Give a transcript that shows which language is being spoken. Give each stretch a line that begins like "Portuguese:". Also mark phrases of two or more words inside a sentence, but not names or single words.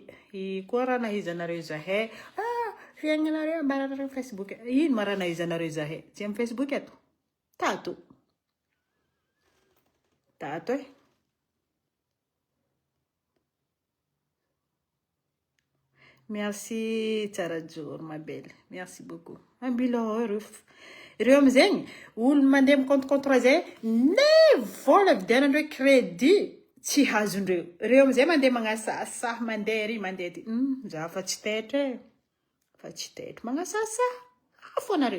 Malagasy: Koa raha nahizanareo zahay. Fiaignanareo ambaranareo Facebook. Ino ma raha nahizanareo zahay? Tsy amin'ny Facebook ato? Tato e.
French: Merci tsara Dior, ma belle. Merci beaucoup.
Malagasy: Ambilo reo amizegny olo mandeha compte zay ne vola vidianandreo crédit tsy hazondreo. Reo amizay mandeha magnasasaha mandeha ry mandeha ty. Za fa tsy tetra. Fa tsy tetra magnasasaha. Afo anareo.